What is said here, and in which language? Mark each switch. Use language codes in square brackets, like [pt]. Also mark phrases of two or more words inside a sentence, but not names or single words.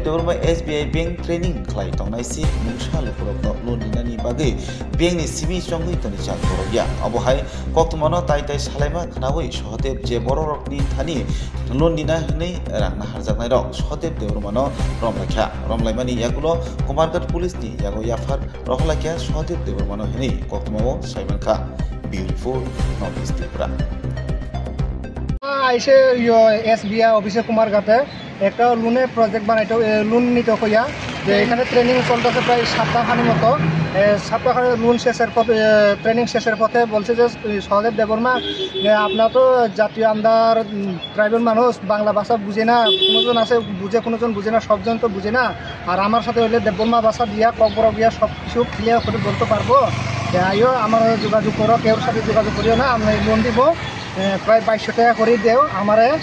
[trp] deburma SBI Bank training khlai tongnai si mungsa lupurok no loan dina ni bage bank ni simi songui toni chat korogya abohai koktomano tai salaima khnawi sohade je bororok ni thani loan dina ni rangna harjaknai rok sohadeb deurmano romlaimani yagulo kumargat police ni yago yafar rohlakya sohadeb deurmano hini koktomao saiman kha [en] beautiful north east tripura [bn] আইসে এসবিআই অফিসে কুমারঘাটে একটা লোনের প্রজেক্ট বানাইতো লোন নিতে হইয়া যে এখানে ট্রেনিং চলতেছে প্রায় সপ্তাহখানি মতো সপ্তাহখানি লোন শেষের পথে ট্রেনিং শেষের পথে বলছে যে সহদেব দেববর্মা আপনার তো জাতীয় [en] under tribal [bn] মানুষ বাংলা ভাষা বুঝে না কোনোজন আছে বুঝে কোনোজন বুঝে না সবজন তো বুঝে না আর আমার সাথে হইলে দেববর্মা ভাষা দিয়া ককবরক দিয়া সব কিছু ক্লিয়ার করে বলতে পারবো আইও আমার যোগাযোগ করো কেউর সাথে যোগাযোগ করিও না আমি লোন দিব প্রায় 2200 টাকা করে দেও আমারে